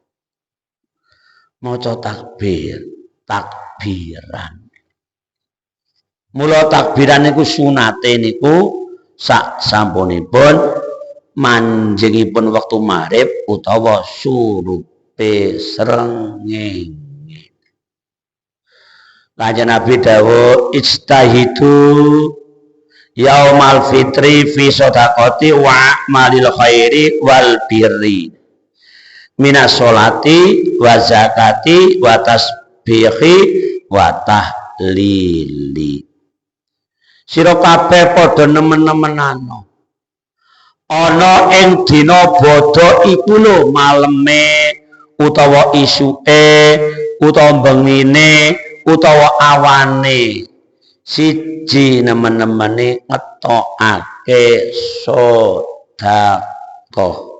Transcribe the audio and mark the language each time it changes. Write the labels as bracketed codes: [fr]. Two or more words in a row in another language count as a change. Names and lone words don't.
[jv] maca takbiran mula takbiran niku sunate niku sak sampunipun manjingipun wektu maghrib utawa surupe srengenge. Kanjeng Nabi dawuh [ar] اجتهدوا يوم الفطر في الصدقة وعمل الخير والبر من الصلاة والزكاة والتسبيح والتهليل. [jv] Sira kabeh padha nemen-nemenana ana ing dina bodho iku lho maleme utawa isuke utawa bengine utawa awane siji nemen-nemene ngetokake sedekah.